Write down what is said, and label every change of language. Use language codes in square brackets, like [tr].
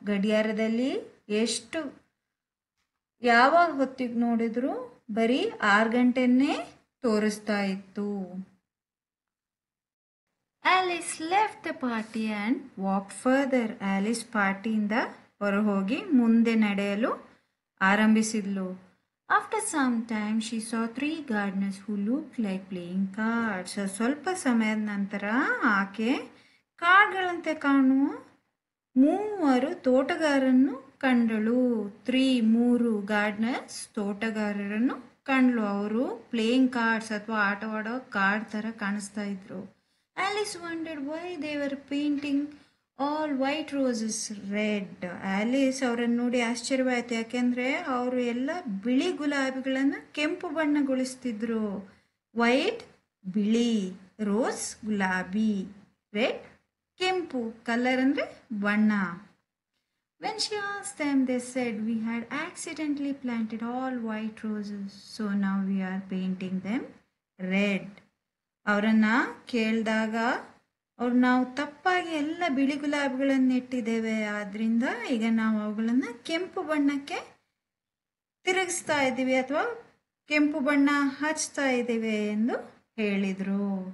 [kn] ಗಡಿಯಾರದಲ್ಲಿ ಎಷ್ಟು ಯಾವಾಗ ಹೊತ್ತಿಗೆ ನೋಡಿದ್ರು ಬರೀ 6 ಗಂಟೆನೇ ತೋರಿಸ್ತಾ ಇತ್ತು. [en] Alice left the party and walk further. [kn] Alice ಪಾರ್ಟಿಯಿಂದ ಹೊರಹೋಗಿ ಮುಂದೆ ನಡೆಯಲು ಆರಂಭಿಸಿದ್ಲು. [en] After some time she saw 3 gardeners who looked like playing cards. [kn] ಸ್ವಲ್ಪ ಸಮಯದ ನಂತರ ಆಕೆ ಕಾರ್ಡ್ಗಳಂತೆ ಕಾಣುವ 3 ತೋಟಗಾರರನ್ನು ಕಂಡಳು. 3 ಗಾರ್ಡನರ್ಸ್, ತೋಟಗಾರರನ್ನು ಕಂಡಳು. ಅವರು ಪ್ಲೇಯಿಂಗ್ ಕಾರ್ಡ್ಸ್ ಅಥವಾ ಆಟವಾಡೋ ಕಾರ್ಡ್ ಥರ ಕಾಣಿಸ್ತಾ ಇದ್ರು. [en] Alice wondered why they were painting all white roses red. [kn] Alice ಅವರನ್ನು ನೋಡಿ ಆಶ್ಚರ್ಯವಾಯಿತು. ಯಾಕೆಂದರೆ ಅವರು ಎಲ್ಲ ಬಿಳಿ ಗುಲಾಬಿಗಳನ್ನು ಕೆಂಪು ಬಣ್ಣಗೊಳಿಸ್ತಿದ್ರು. ವೈಟ್ ಬಿಳಿ, ರೋಸ್ ಗುಲಾಬಿ, ರೆಡ್ ಕೆಂಪು. ಕಲರ್ ಅಂದರೆ ಬಣ್ಣ. [en] When she asked them, they said, we had accidentally planted all white roses, so now we are painting them red. [kn] ಅವರನ್ನು ಕೇಳಿದಾಗ ಅವ್ರು ನಾವು ತಪ್ಪಾಗಿ ಎಲ್ಲ ಬಿಳಿ ಗುಲಾಬಿಗಳನ್ನು ಇಟ್ಟಿದ್ದೇವೆ, ಆದ್ದರಿಂದ ಈಗ ನಾವು ಅವುಗಳನ್ನು ಕೆಂಪು ಬಣ್ಣಕ್ಕೆ ತಿರುಗಿಸ್ತಾ ಇದ್ದೀವಿ ಅಥವಾ ಕೆಂಪು ಬಣ್ಣ ಹಚ್ತಾ ಇದ್ದೀವಿ ಎಂದು ಹೇಳಿದರು.